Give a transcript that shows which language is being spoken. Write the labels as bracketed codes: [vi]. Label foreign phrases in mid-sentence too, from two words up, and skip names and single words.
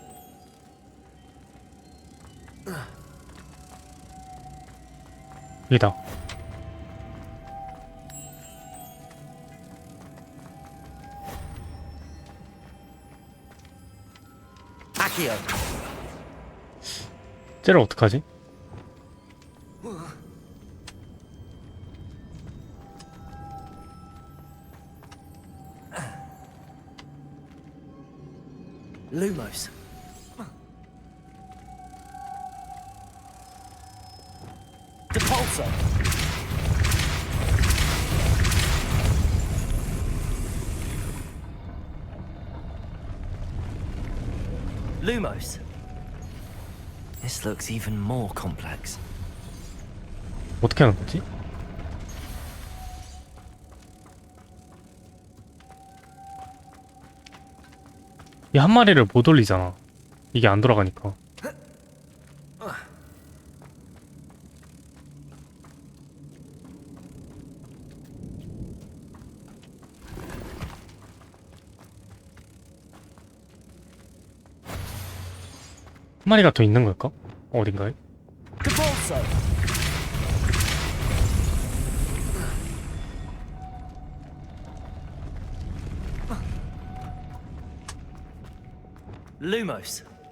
[ko] 이다. Accio. 쟤를 어떡하지? Lumos. Depulso. Lumos. [en] This looks even more complex. [ko] 어떻게 하는 거지? 이 한 마리를 못 올리잖아. 이게 안 돌아가니까. 한 마리가 더 있는 걸까? 어딘가에? Depulso. Lumos.